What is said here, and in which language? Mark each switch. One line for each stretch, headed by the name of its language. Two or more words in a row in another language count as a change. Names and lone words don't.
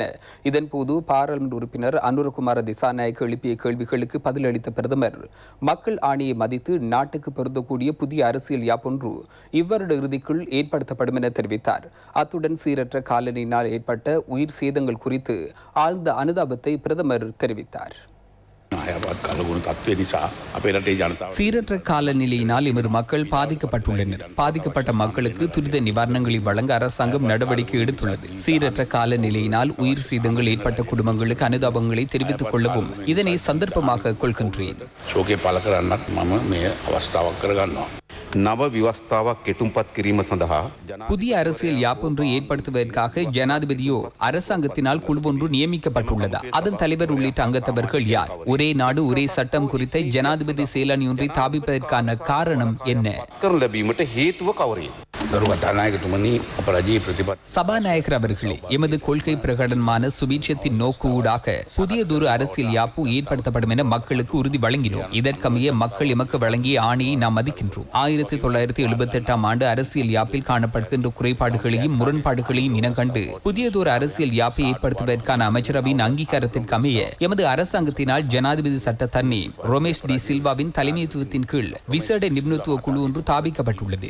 Tamil: இதன்போது பாராளுமன்ற உறுப்பினர் அனுரகுமார திசாநாயக்க எழுப்பிய கேள்விகளுக்கு பதிலளித்த பிரதமர் மக்கள் ஆணையை மதித்து நாட்டுக்கு பொருந்தக்கூடிய புதிய அரசியல் யாப்பொன்று இவ்வருட இறுதிக்குள் ஏற்படுத்தப்படும் என தெரிவித்தார். அத்துடன் சீரற்ற காலநிலையினால் ஏற்பட்ட உயிர் சேதங்கள் குறித்து ஆழ்ந்த அனுதாபத்தை பிரதமர் தெரிவித்தார்.
Sinhala: අයවත් කලගුණ තත්ත්වය නිසා අපේ රටේ ජනතාව
Tamil: சீரற்ற காலநிலையினால் எமது மக்கள் பாதிக்கப்பட்டுள்ளனர். பாதிக்கப்பட்ட மக்களுக்கு துரித நிவாரணங்களை வழங்க அரசாங்கம் நடவடிக்கை எடுத்துள்ளது. சீரற்ற காலநிலையினால் உயிர் சேதங்கள் ஏற்பட்ட குடும்பங்களுக்கு அனுதாபங்களை தெரிவித்துக் கொள்ளவும் இதனை சந்தர்ப்பமாக கொள்கின்றேன்.
Sinhala: ශෝකය පළ කරන්නත් මම මේ අවස්ථාවක් කරගන්නවා. නව ව්‍යවස්ථාවක් කෙටුම්පත් කිරීම සඳහා
Tamil: புதிய அரசியல் யாப்பொன்று ஏற்படுத்துவதற்காக ஜனாதிபதியோ அரசாங்கத்தினால் குழுவொன்று நியமிக்கப்பட்டுள்ளதா? அதன் தலைவர் உள்ளிட்ட அங்கத்தவர்கள் யார்? ஒரே நாடு ஒரே சட்டம் குறித்த ஜனாதிபதி செயலணி ஒன்றை தாபிப்பதற்கான காரணம் என்ன?
Sinhala: කරන ලැබීමට හේතුව කවරේද? ගරු කතානායකතුමනි අප රජයේ ප්‍රතිපත්ති
Tamil: சபாநாயகர் அவர்களே, எமது கொள்கை பிரகடனமான சுபீட்சத்தின் நோக்கு ஊடாக புதியதொரு அரசியல் யாப்பு ஏற்படுத்தப்படும் என மக்களுக்கு உறுதி வழங்கினோம். இதற்கமைய மக்கள் எமக்கு வழங்கிய ஆணையை நாம் மதிக்கின்றோம். 1978ஆம் ஆண்டு அரசியல் யாப்பில் காணப்படுகின்ற குறைபாடுகளையும் முரண்பாடுகளையும் இனங்கண்டு புதியதொரு அரசியல் யாப்பை ஏற்படுத்துவதற்கான அமைச்சரவையின் அங்கீகாரத்திற்கமைய எமது அரசாங்கத்தினால் ஜனாதிபதி சட்டத்தரணி ரமேஷ் டி சில்வாவின் தலைமைத்துவத்தின் கீழ் விசேட நிபுணத்துவ குழு ஒன்று தாபிக்கப்பட்டுள்ளது.